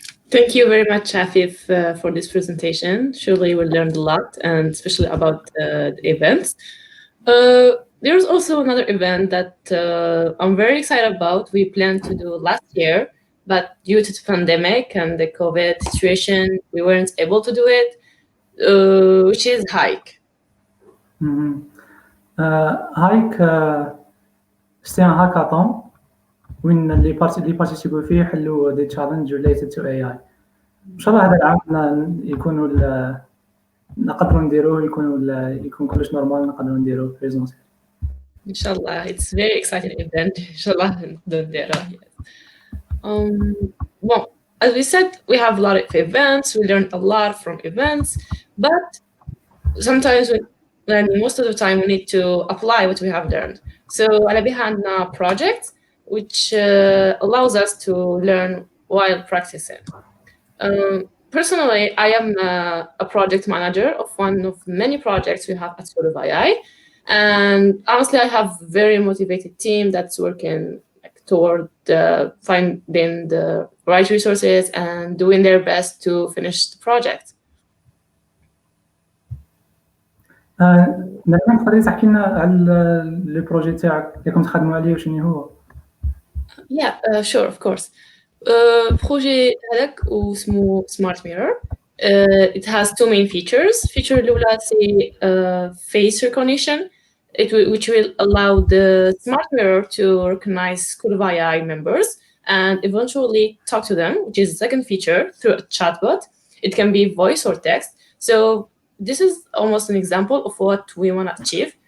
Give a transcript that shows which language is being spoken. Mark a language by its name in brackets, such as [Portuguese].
[English] Thank you very much, Afif, for this presentation. Surely we learned a lot, and especially about the events. There's also another event that I'm very excited about. We planned to do last year, but due to the pandemic and the COVID situation, we weren't able to do it, which is Hike. [Arabic] Hike, [French] c'est un hackathon [Arabic] وين اللي بارتيسيبو فيه يحلوا دي [English] Challenge related to A I. [Arabic] ان شاء الله هذا العام يكونوا نقدروا نديروه يكون كلش نورمال نقدروا نديروه بريزونسيال. ان شاء الله. [English] It's very exciting event. [Arabic] ان شاء الله نقدر نديروه. [English] Well, as we said, we have a lot of events. We learned a lot from events, but sometimes most of the time we need to apply what we have learned. So [Arabic] على بهنا [English] project which allows us to learn while practicing. Personally, I am a project manager of one of many projects we have at School of AI. And honestly, I have a very motivated team that's working toward finding the right resources and doing their best to finish the project. [Arabic] نعم، تقدري تحكي لنا على لو بروجي تاعك اللي كنت خدموا عليه وشنو هو؟ [English] Yeah, sure, of course. [Arabic] بروجي هذاك واسمه Smart Mirror. [English] It has two main features. Feature [Arabic] الأولى سي [English] face recognition, which will allow the Smart Mirror to recognize School of AI members and eventually talk to them, which is the second feature, through a chatbot. It can be voice or text. So this is almost an example of what we want to achieve.